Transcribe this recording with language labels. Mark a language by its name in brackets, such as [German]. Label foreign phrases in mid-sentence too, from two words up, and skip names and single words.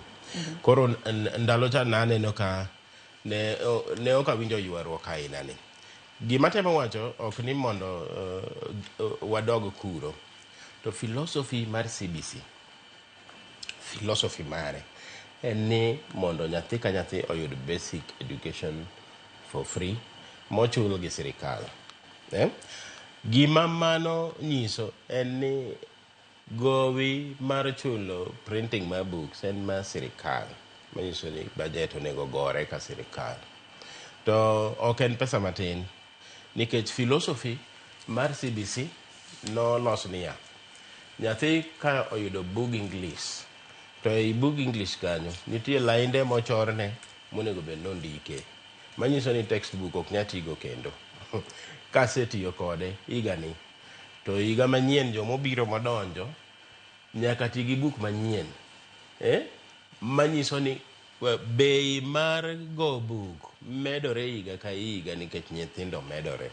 [Luo (Kenya and Tanzania)] Koro ndalo cha naneno ka ne ok awinjo ywaruok aina ni. Gima temo wacho ok ni mondo wadog kuro. To philosophy mar CBC, philosophy mare en ni mondo nyathi ka nyathi oyud [English] basic education for free [Luo (Kenya and Tanzania)] mochul gi sirikal. Gima mano nyiso en ni gowi mar chulo printing mar books en mar sirikal. Manyiso ni budget onego gore ka sirikal. To ok en pesa matin. Nikech philosophy mar CBC no los niya. Nyathi ka oyudo bug English. To ei bug English kanyo nitie lainde mochorne monego bed nondike. Manyiso ni textbook ok nyatigo kendo. Kasetiyo kode igani. To iga manyien jomobiro madonjo nyaka ti gi buk manyien. Manyiso ni bei mar go buk medore iga ka iga nikech nyithindo medore.